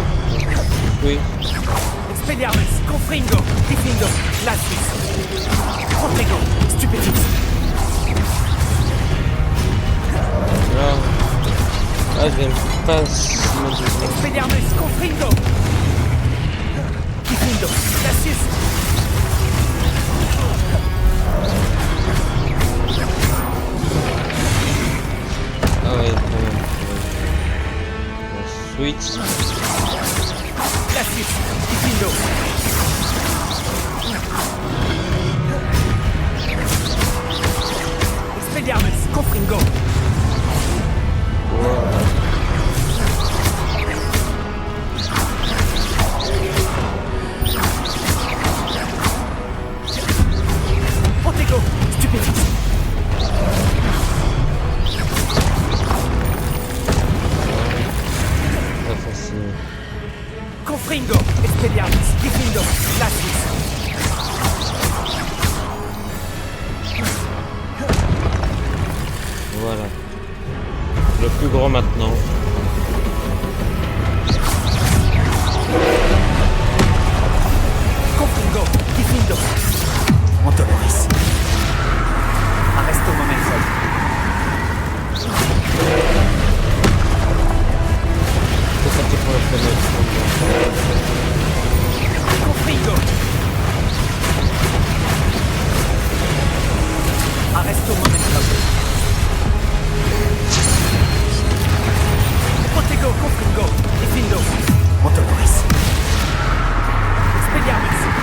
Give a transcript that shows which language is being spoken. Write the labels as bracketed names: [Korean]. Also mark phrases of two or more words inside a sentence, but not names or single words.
[French] Oui. Expelliarmus! Confringo! Diffindo! Cassius! Confringo! Stupefix! Là. Ah, j'aime pas me dire. Expelliarmus! Confringo! Diffindo! Cassius! Ah ouais, quand même. Switch. Cassius! Diffindo! Expelliarmus! Confringo! Protego! Stupefix! Pas facile. Confringo! Expelliarmus! Diffindo! Cassius! Voilà. Le plus gros maintenant. Confringo! Diffindo! Montoloris! Arresto momentum! C'est parti pour le premier. Confringo! Arresto momentum! Protego! Confringo! Diffindo! Montoloris! Expelliarmus!